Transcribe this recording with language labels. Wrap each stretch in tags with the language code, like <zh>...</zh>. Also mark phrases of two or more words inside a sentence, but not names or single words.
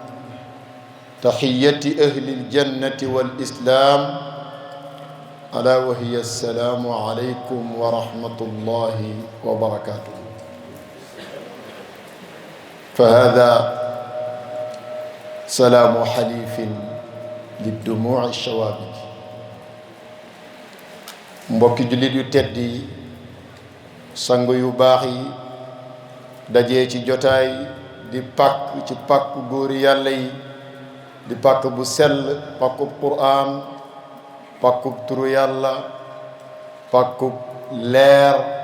<ar>تحية أهل الجنة والإسلام ألا وهي السلام عليكم ورحمة الله وبركاته فهذا سلام حليف للدموع الشوابك</ar> <wo>mbokki jullit yu tedd yi sang yu baax yi dajee ci jotaay di pàkk ci pàkk góori yàlla yi di pàkk bu sell pàkkub quraan pàkkub turu yàlla pàkkub leer</wo>